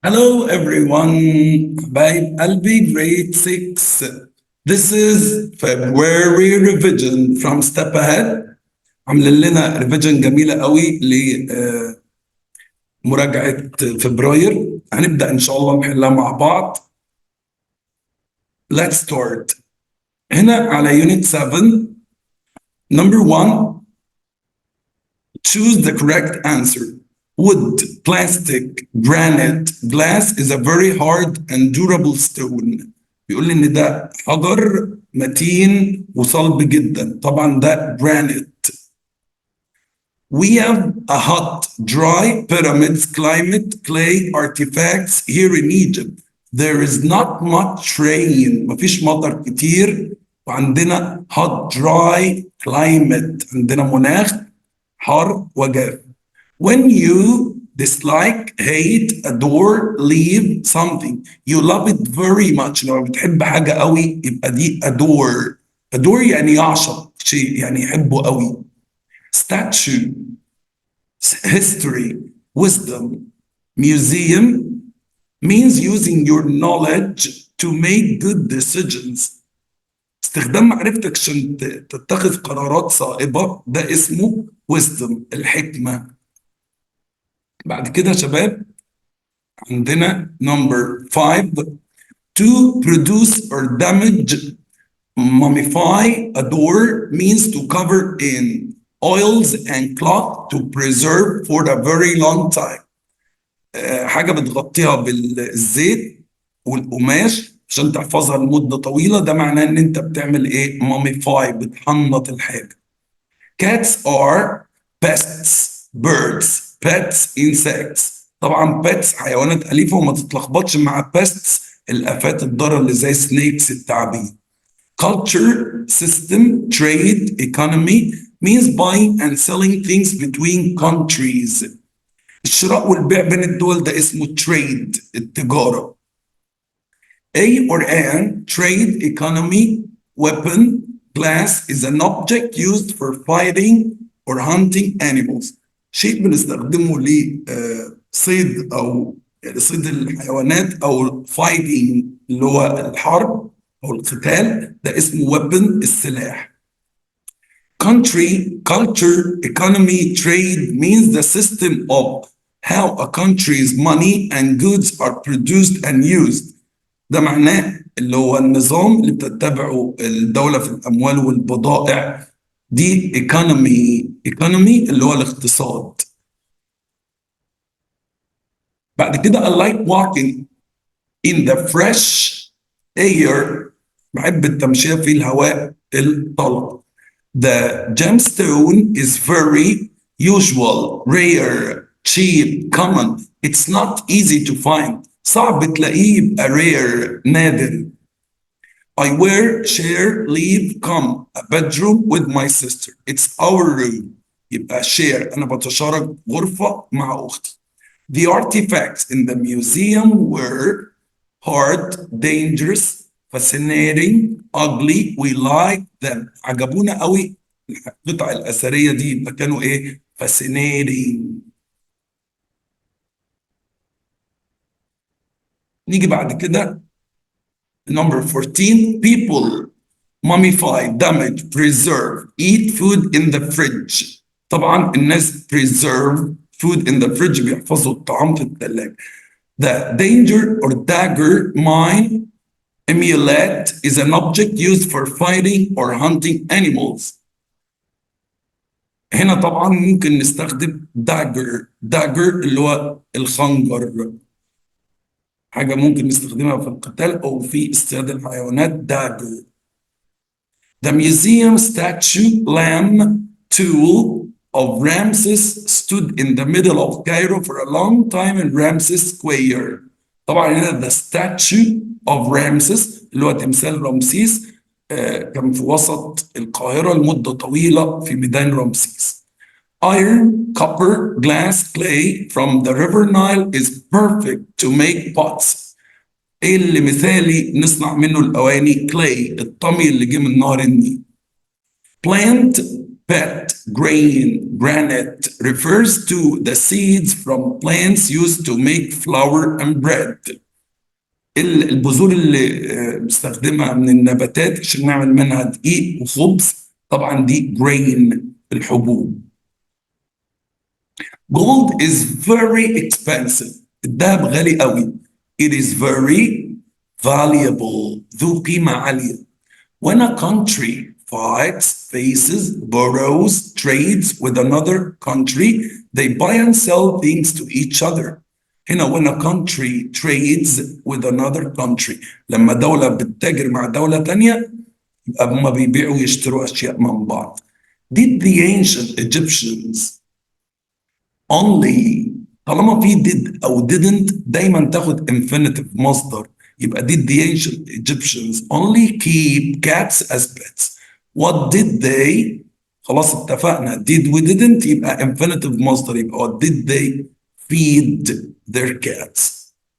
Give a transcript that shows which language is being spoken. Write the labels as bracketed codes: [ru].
[en] Hello everyone, [ar] حبايب قلبي [en] grade 6. This is February revision from step ahead. [ar] عاملين لنا revision جميلة قوي لمراجعة فبراير. هنبدأ إن شاء الله نحلها مع بعض. [en] Let's start. [ar] هنا على unit 7. [en] Number 1. Choose the correct answer. Wood, plastic, granite, glass is a very hard and durable stone. [ar] بيقول لي إن ده حجر متين وصلب جدا. طبعا ده granite. [en] We have a hot, dry pyramids, climate, clay, artifacts here in Egypt. There is not much rain. [ar] مفيش مطر كتير. وعندنا [en] hot, dry climate. [ar] عندنا مناخ حار وجاف. [en] When you dislike, hate, adore, leave something, you love it very much. [ar] لو بتحب حاجة قوي يبقى دي adore. adore يعني يعشق شيء، يعني يحبه قوي. [en] Statue, history, wisdom, museum means using your knowledge to make good decisions. [ar] استخدام معرفتك عشان تتخذ قرارات صائبة ده اسمه wisdom، الحكمة. بعد كده يا شباب عندنا number 5. [en] To produce or damage, mummify, adore means to cover in oils and cloth to preserve for a very long time. [ar] حاجة بتغطيها بالزيت والقماش عشان تحفظها لمدة طويلة. ده معناه ان انت بتعمل ايه؟ mummify، بتحنط الحاجة. [en] Cats are pests, birds, pets, insects. [ar] طبعا pets حيوانات أليفة وما تتلخبطش مع pests الآفات الضارة اللي زي snakes التعابين. [en] Culture, system, trade, economy means buying and selling things between countries. [ar] الشراء والبيع بين الدول ده اسمه trade، التجارة. [en] A or an, trade, economy, weapon, glass is an object used for fighting or hunting animals. [ar] شيء بنستخدمه لصيد أو صيد الحيوانات أو fighting اللي هو الحرب أو القتال، ده اسمه weapon، السلاح. [en] Country, culture, economy, trade means the system of how a country's money and goods are produced and used. [ar] ده معناه اللي هو النظام اللي بتتبعه الدولة في الأموال والبضائع. دي economy اللي هو الاقتصاد. بعد كده [en] I like walking in the fresh air. [ar] بحب التمشية في الهواء الطلق. [en] The gemstone is very usual, rare, cheap, common. It's not easy to find. [ar] صعب تلاقيه يبقى rare، نادر. [en] I wear, share, leave, come, a bedroom with my sister. It's our room. [ar] يبقى share، أنا بتشارك غرفة مع أختي. [en] The artifacts in the museum were hard, dangerous, fascinating, ugly. We like them. [ar] عجبونا قوي القطع الأثرية دي، يبقى كانوا إيه؟ fascinating. نيجي بعد كده number 14. [en] People mummify, damage, preserve, eat food in the fridge. [ar] طبعا الناس [en] preserve food in the fridge، [ar] بيحفظوا الطعام في الثلاجة. [en] The danger or dagger, mine, amulet is an object used for fighting or hunting animals. [ar] هنا طبعا ممكن نستخدم dagger اللي هو الخنجر، حاجة ممكن نستخدمها في القتال أو في اصطياد الحيوانات. [en] dagger. The museum statue lamb tool of Ramses stood in the middle of Cairo for a long time in Ramses Square. [ar] طبعا هنا [en] the statue of Ramses [ar] اللي هو تمثال رمسيس كان في وسط القاهرة لمدة طويلة في ميدان رمسيس. [en] Iron, copper, glass, clay from the river Nile is perfect to make pots. [ar] ايه اللي مثالي نصنع منه الاواني؟ clay، الطمي اللي جه من نهر النيل. Plant [en] pet, grain, granite refers to the seeds from plants used to make flour and bread. [ar] البذور اللي بنستخدمها من النباتات عشان نعمل منها دقيق وخبز، طبعا دي grain الحبوب. [en] Gold is very expensive. [ar] الذهب غالي قوي. [en] It is very valuable. [ar] ذو قيمة عالية. [en] When a country fights, faces, borrows, trades with another country, they buy and sell things to each other. [ar] هنا [en] when a country trades with another country، [ar] لما دولة بتتاجر مع دولة تانية يبقى هما بيبيعوا ويشتروا أشياء من بعض. [en] Did the ancient Egyptians only، [ar] طالما في [en] did أو didn't [ar] دايما تاخد [en] infinitive [ar] مصدر، يبقى [en] did the ancient Egyptians only keep cats as pets. What did they؟ [ar] خلاص اتفقنا [en] did و didn't يبقى infinitive [ar] مصدر، يبقى [en] what did they feed their cats.